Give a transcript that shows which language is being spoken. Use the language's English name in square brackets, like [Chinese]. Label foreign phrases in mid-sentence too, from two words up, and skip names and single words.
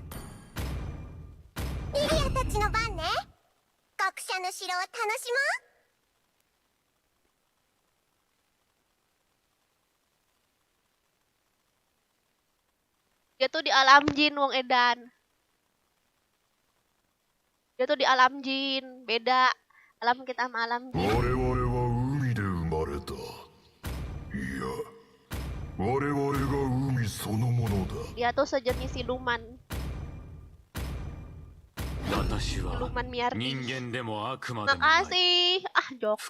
[Japanese] リリアたちの番ね。学者の城を楽しもう。 [Indonesian] Dia tuh di alam jin, Wong Edan. Dia tuh di alam jin, beda. Alam kita sama alam jin. [Japanese] 我々は海で生まれたいや我々が海そのものだ [Indonesian] Dia tuh sejenis siluman. [Japanese] 私は [Indonesian] Siluman miardi. [Japanese] 人間でも悪魔でもない [Indonesian] Makasih. Ah, joket.